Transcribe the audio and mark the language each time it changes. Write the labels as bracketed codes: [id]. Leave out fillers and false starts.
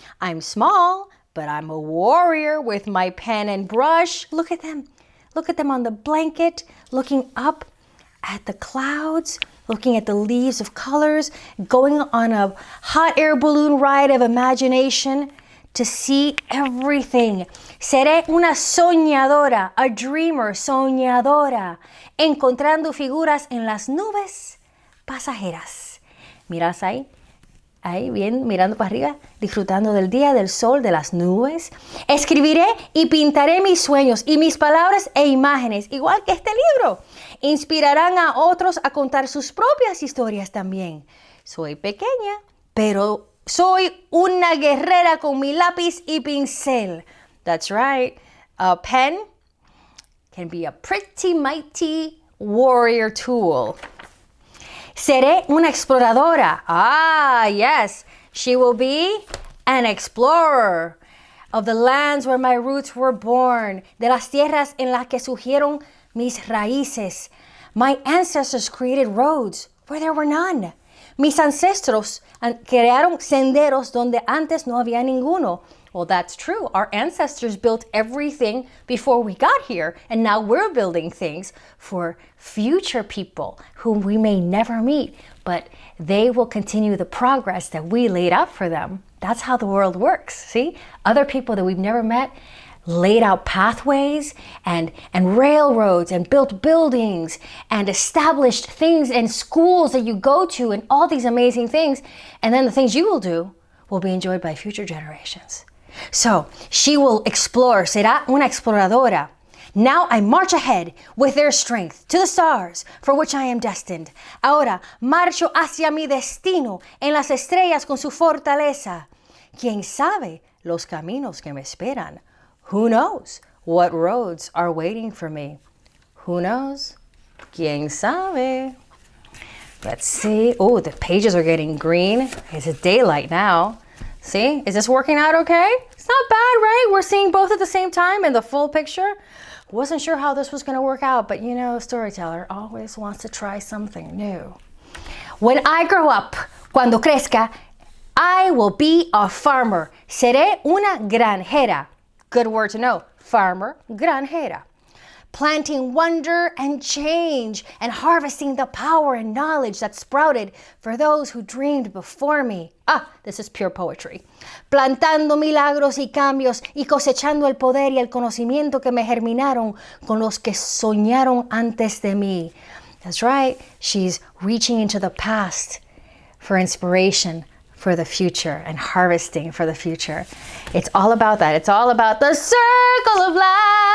[en] I'm small, but I'm a warrior with my pen and brush. Look at them. Look at them on the blanket, looking up at the clouds, looking at the leaves of colors, going on a hot air balloon ride of imagination to see everything. [es] Seré una soñadora, [en] a dreamer, [es] soñadora, encontrando figuras en las nubes pasajeras. Miras ahí bien, mirando para arriba, disfrutando del día, del sol, de las nubes. Escribiré y pintaré mis sueños y mis palabras e imágenes, igual que este libro. Inspirarán a otros a contar sus propias historias también. Soy pequeña, pero soy una guerrera con mi lápiz y pincel. [en] That's right. A pen can be a pretty mighty warrior tool. [es] Seré una exploradora. [en] Ah, yes. She will be an explorer of the lands where my roots were born, [es] de las tierras en las que surgieron mis raíces. [en] My ancestors created roads where there were none. [es] Mis ancestros crearon senderos donde antes no había ninguno. [en] Well, that's true. Our ancestors built everything before we got here, and now we're building things for future people whom we may never meet, but they will continue the progress that we laid out for them. That's how the world works, see? Other people that we've never met laid out pathways and railroads and built buildings and established things and schools that you go to and all these amazing things, and then the things you will do will be enjoyed by future generations. So she will explore, [es] será una exploradora. [en] Now I march ahead with their strength to the stars for which I am destined. [es] Ahora marcho hacia mi destino en las estrellas con su fortaleza. ¿Quién sabe los caminos que me esperan? [en] Who knows what roads are waiting for me? Who knows? [es] ¿Quién sabe? [en] Let's see. Oh, the pages are getting green. It's daylight now. See, is this working out okay? It's not bad, right? We're seeing both at the same time in the full picture. Wasn't sure how this was going to work out, but you know, storyteller always wants to try something new. When I grow up, [es] cuando crezca, [en] I will be a farmer. [es] Seré una granjera. [en] Good word to know. Farmer, granjera. Planting wonder and change and harvesting the power and knowledge that sprouted for those who dreamed before me. Ah, this is pure poetry. [es] Plantando milagros y cambios y cosechando el poder y el conocimiento que me germinaron con los que soñaron antes de mí. [en] That's right. She's reaching into the past for inspiration for the future and harvesting for the future. It's all about that. It's all about the circle of life.